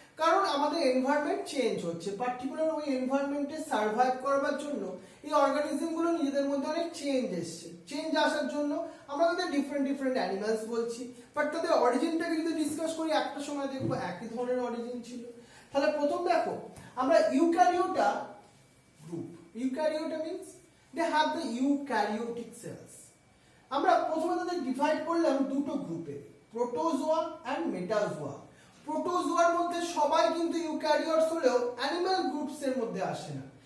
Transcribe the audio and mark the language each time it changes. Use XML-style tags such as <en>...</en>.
<bn>কারণ আমাদের environment change হচ্ছে, পার্টিকুলার ওই এনভায়রনমেন্টে সার্ভাইভ করবার জন্য এই অর্গানিজমগুলো নিজেদের মধ্যে অনেক চেঞ্জ এসছে। চেঞ্জ আসার জন্য আমরা তাদের ডিফারেন্ট ডিফারেন্ট অ্যানিমালস বলছি, বাট তাদের অরিজিনটাকে যদি ডিসকাস করি একটা সময় দেখবো একই ধরনের অরিজিন ছিল। তাহলে প্রথম দেখো আমরা Eukaryota group.</bn> <en>Eukaryota means they have the eukaryotic cells.</en> <bn>আমরা প্রথমে তাদের ডিভাইড করলাম দুটো গ্রুপে, প্রোটোজোয়া এন্ড মেটাজোয়া। প্রোটোজোয়ার মধ্যে সবাই কিন্তু ইউক্যারিওটস হলেও অ্যানিমাল গ্রুপস এর মধ্যে আসে না।</bn>